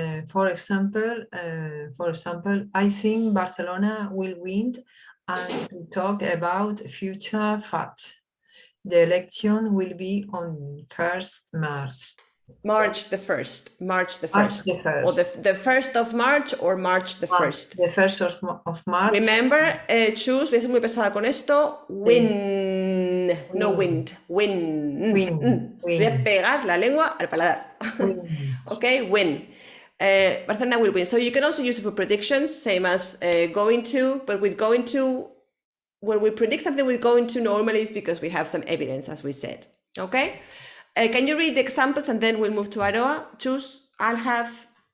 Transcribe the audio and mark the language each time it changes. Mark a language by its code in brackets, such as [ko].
[en] For example, I think Barcelona will win, and to talk about future facts. The election will be on 1st March. March the 1st. March the 1st. March the 1st. Or the 1st of March or March the 1st. The 1st of March. Remember, choose, [es] voy a ser muy pesada con esto, [en] win, no wind, win. [es] Voy a pegar la lengua al paladar. [en] Okay, win. Barcelona will win. So you can also use it for predictions, same as going to, but with going to, when we predict something with going to, normally it's because we have some evidence, as we said. Okay? Can you read the examples and then we'll move to Aroa? Choose, I have